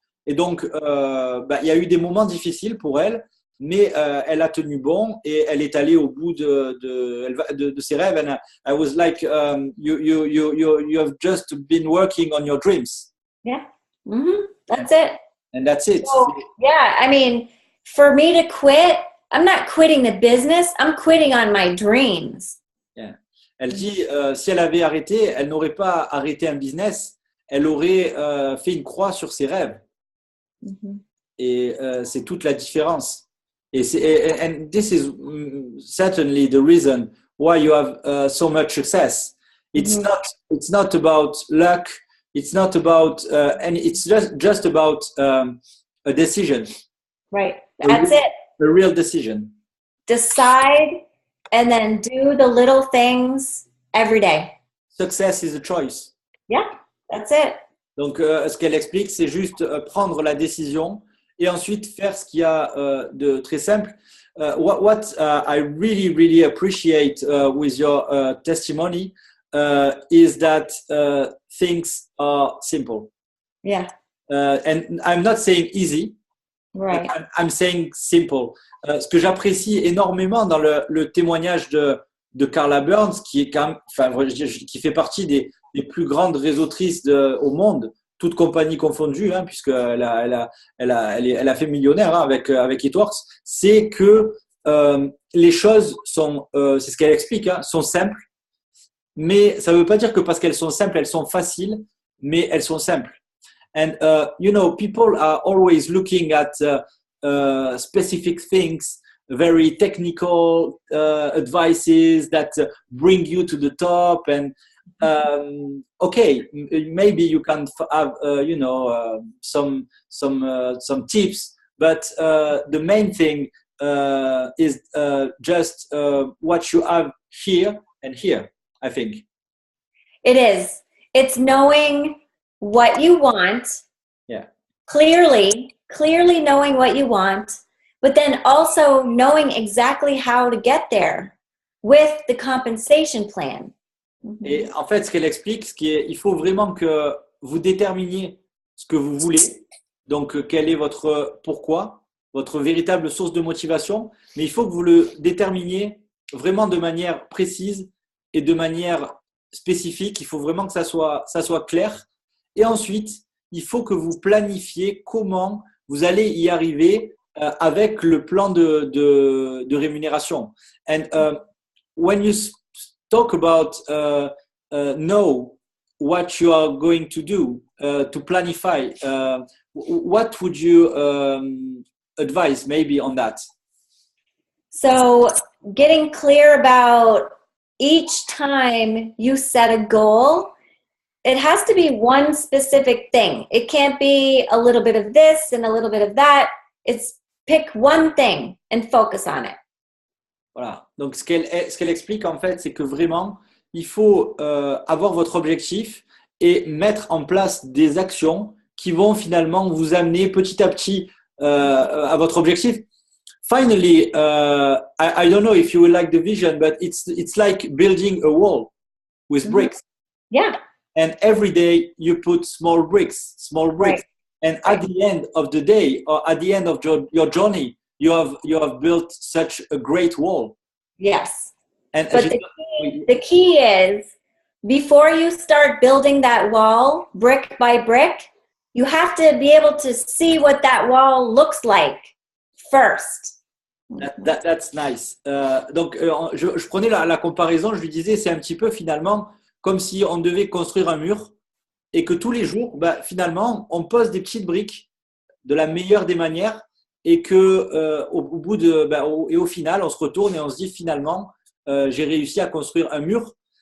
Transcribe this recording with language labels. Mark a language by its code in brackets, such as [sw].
[fr] Et donc, il y a eu des moments difficiles pour elle, mais elle a tenu bon et elle est allée au bout de ses rêves. [en] And I was like, you have just been working on your dreams. Yeah, mm-hmm. That's it. And that's it. So, yeah, I mean, for me to quit, I'm not quitting the business, I'm quitting on my dreams. Yeah. [fr] Elle dit, si elle avait arrêté, elle n'aurait pas arrêté un business, elle aurait fait une croix sur ses rêves. Mm-hmm. Et c'est toute la différence. [en] And this is certainly the reason why you have so much success. It's mm-hmm. not about luck. It's not about it's just about a decision. Right. That's it. A real decision. Decide and then do the little things every day. Success is a choice. Yeah, that's it. [fr] Donc, ce qu'elle explique, c'est juste prendre la décision et ensuite faire ce qu'il y a de très simple. [en] What I really, really appreciate with your testimony is that things are simple. Yeah. And I'm not saying easy. Right. I'm saying simple. [fr] Ce que j'apprécie énormément dans le témoignage de Carla Burns, qui est quand même, qui fait partie des plus grandes réseautrices au monde, toutes compagnies confondues, hein, puisqu'elle a fait millionnaire hein, avec It-Works, c'est que les choses sont, c'est ce qu'elle explique, hein, sont simples, mais ça ne veut pas dire que parce qu'elles sont simples, elles sont faciles, mais elles sont simples. [en] And people are always looking at specific things, very technical advices that bring you to the top. And okay, maybe you can have some tips, but the main thing is just what you have here and here, I think. It is. It's knowing what you want. Yeah. Clearly knowing what you want, but then also knowing exactly how to get there with the compensation plan. [fr] Et en fait, ce qu'elle explique, il faut vraiment que vous déterminiez ce que vous voulez. Donc, quel est votre pourquoi, votre véritable source de motivation. Mais il faut que vous le déterminiez vraiment de manière précise et de manière spécifique. Il faut vraiment que ça soit clair. Et ensuite, il faut que vous planifiez comment vous allez y arriver avec le plan de rémunération. [en] And when you talk about know what you are going to do to planify, what would you advise maybe on that? So getting clear about each time you set a goal, it has to be one specific thing. It can't be a little bit of this and a little bit of that. It's pick one thing and focus on it. [fr] Voilà. Donc, ce qu'elle explique, en fait, c'est que vraiment, il faut avoir votre objectif et mettre en place des actions qui vont finalement vous amener petit à petit à votre objectif. [en] Finally, I don't know if you will like the vision, but it's like building a wall with bricks. Yeah. And every day you put small bricks. Right. And at the end of the day, or at the end of your journey, you have built such a great wall. Yes. And But the key is, before you start building that wall brick by brick, you have to be able to see what that wall looks like first. That's nice. [fr] Donc, je prenais la comparaison, je lui disais, c'est un petit peu finalement comme si on devait construire un mur et que tous les jours, finalement, on pose des petites briques de la meilleure des manières et que au final, on se retourne et on se dit finalement, j'ai réussi à construire un mur.